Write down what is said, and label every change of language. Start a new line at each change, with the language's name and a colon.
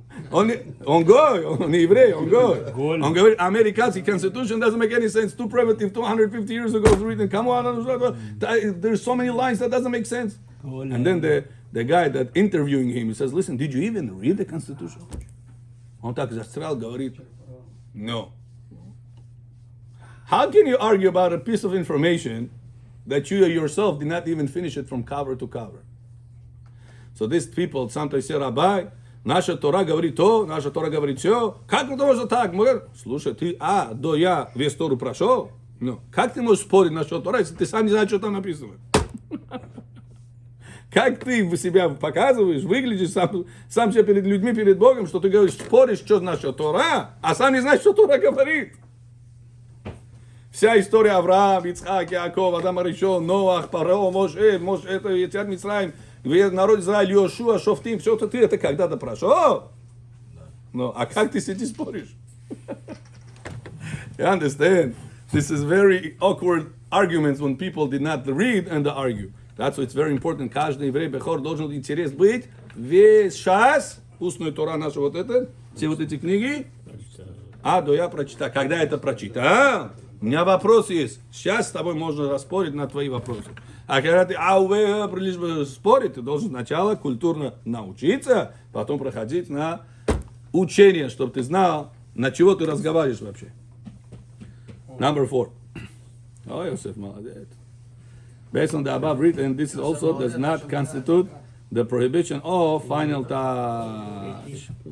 Russian: Он гой, он не еврей, он гой. Голь. Он говорит, американский
English: Constitution doesn't make any sense, too primitive, 250 years ago it was written, come on, there's so many lines that doesn't make sense.
Russian: Голь.
English: And then the guy that interviewing him, he says, listen, did you even read the Constitution?
Russian: Он так застрял, говорит,
English: no. How can you argue about a piece of information that you yourself did not even finish it from cover to cover? So these people sometimes say, Rabbi,
Russian: наша Тора говорит то, наша Тора говорит все. Как это можно так? Слушай, ты до я весь Тору прошел? Ну, как ты можешь спорить насчет Тора, если ты сам не знаешь, что там написано? Как ты себя показываешь, выглядишь сам себя перед людьми, перед Богом, что ты говоришь, споришь, что насчет Тора, а сам не знаешь, что Тора говорит. Вся история Авраам, Ицхак, Яков, Адам Аришон, Ноах, Паро, Моше, это Ецят Мицраим, народ Израиль, Йошуа, Шофтим, все это ты это когда-то прошел. Ну, а как ты сидишь споришь?
English: You understand? This is very awkward arguments when people did not read and argue. That's why it's very important.
Russian: Каждый еврей бехор должен интерес быть весь час, устная Тора наша вот это, все вот эти книги, до я прочитаю. Когда это прочитал, у меня вопрос есть. Сейчас с тобой можно распорить на твои вопросы. А когда ты лишь бы спорить, ты должен сначала культурно научиться, потом проходить на учение, чтобы ты знал, на чего ты разговариваешь вообще.
English: Number 4. Oh, Yosef,
Russian: молодец.
English: Based on the above written, this also does not constitute the prohibition of final touch.